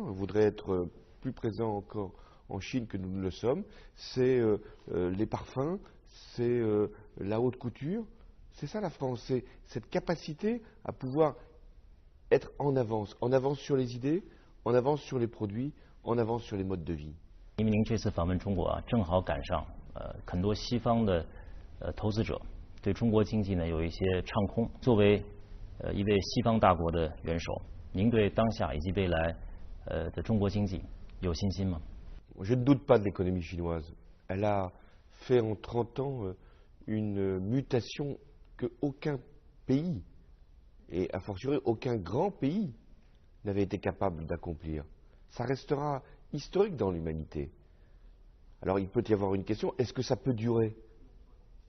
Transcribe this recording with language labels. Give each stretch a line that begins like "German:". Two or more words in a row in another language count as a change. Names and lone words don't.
French: On voudrait être plus présent encore en Chine que nous ne le sommes. C'est les parfums, c'est la haute couture. C'est ça la France, c'est cette capacité à pouvoir être en avance sur les idées, en avance sur les produits, en avance sur les modes de vie.
Chinese: 因为您这次访问中国啊，正好赶上很多西方的投资者对中国经济呢有一些唱空。作为一位西方大国的元首，您对当下以及未来的中国经济有信心吗？
French: Je ne doute pas de l'économie chinoise. Elle a fait en 30 ans une mutation que aucun pays, et
Latin: a fortiori
French: aucun grand pays, n'avait été capable d'accomplir. Ça restera historique dans l'humanité. Alors il peut y avoir une question, est-ce que ça peut durer?